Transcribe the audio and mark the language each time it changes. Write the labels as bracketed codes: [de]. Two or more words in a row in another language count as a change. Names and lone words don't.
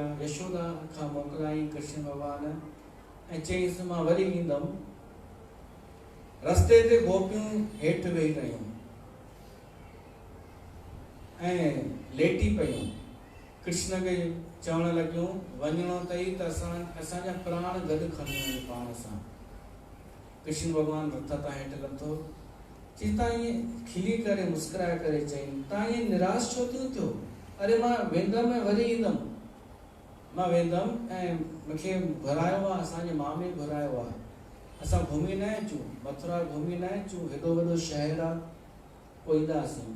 [sd] यशोदा खां मोकिलाई कृष्ण भगवान ऐं चईंसि मां वरी ईंदमि। रस्ते ते गोपियूं हेठि वेही रहियूं ऐं लेटी पयूं। कृष्ण खे चवण लॻियूं वञिणो अथई त असांजा प्राण गॾु खणी वञ पाण सां। कृष्ण भगवान रथ तां हेठि लथो, चई तव्हां ईअं खिली करे मुस्कुराए करे चई तव्हां ईअं निराश छो थियो? अरे मां वेंदमि ऐं वरी ईंदमि, मां वेंदमि ऐं मूंखे घुरायो आहे, असांजे मामे घुरायो आहे, असां घुमी न अचूं, मथुरा घुमी न अचूं, हेॾो वॾो शहर आहे, पोइ ईंदासीं।